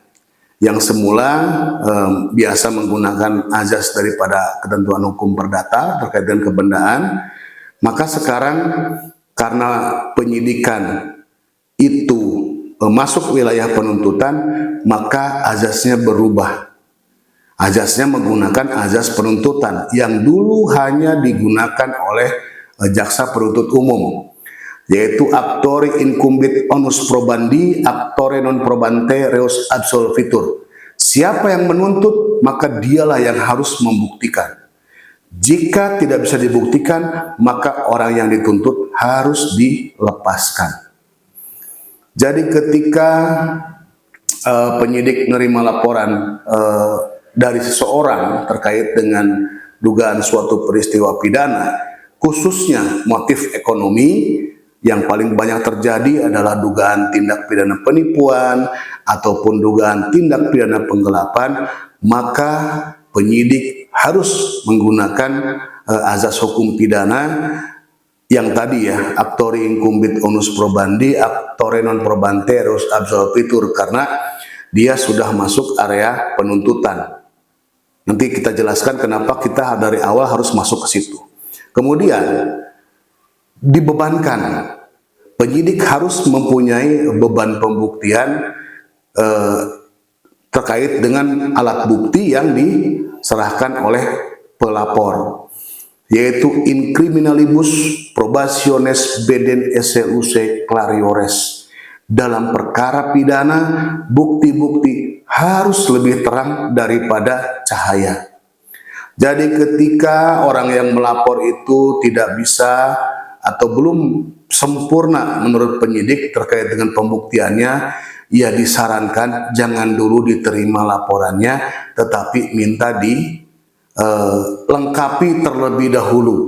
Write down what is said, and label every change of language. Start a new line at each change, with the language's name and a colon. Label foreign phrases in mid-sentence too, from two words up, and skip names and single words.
Indonesian: Yang semula biasa menggunakan azas daripada ketentuan hukum perdata terkait dengan kebendaan, maka sekarang karena penyidikan itu masuk wilayah penuntutan, maka azasnya berubah. Azasnya menggunakan azas penuntutan yang dulu hanya digunakan oleh jaksa penuntut umum, yaitu
Latin: actore incumbit onus probandi, actore non probante reus absolvitur.
Indonesian: Siapa yang menuntut, maka dialah yang harus membuktikan. Jika tidak bisa dibuktikan, maka orang yang dituntut harus dilepaskan. Jadi ketika penyidik menerima laporan dari seseorang terkait dengan dugaan suatu peristiwa pidana, khususnya motif ekonomi, yang paling banyak terjadi adalah dugaan tindak pidana penipuan ataupun dugaan tindak pidana penggelapan, maka penyidik harus menggunakan azas hukum pidana yang tadi ya,
Latin: actore incumbit onus probandi, actore non probante reus absolvitur,
Indonesian: karena dia sudah masuk area penuntutan. Nanti kita jelaskan kenapa kita dari awal harus masuk ke situ. Kemudian dibebankan, penyidik harus mempunyai beban pembuktian terkait dengan alat bukti yang diserahkan oleh pelapor, yaitu
Latin: in criminalibus probationes beden esse luce clariores.
Indonesian: Dalam perkara pidana, bukti-bukti harus lebih terang daripada cahaya. Jadi ketika orang yang melapor itu tidak bisa atau belum sempurna menurut penyidik terkait dengan pembuktiannya, ia disarankan jangan dulu diterima laporannya, tetapi minta dilengkapi terlebih dahulu.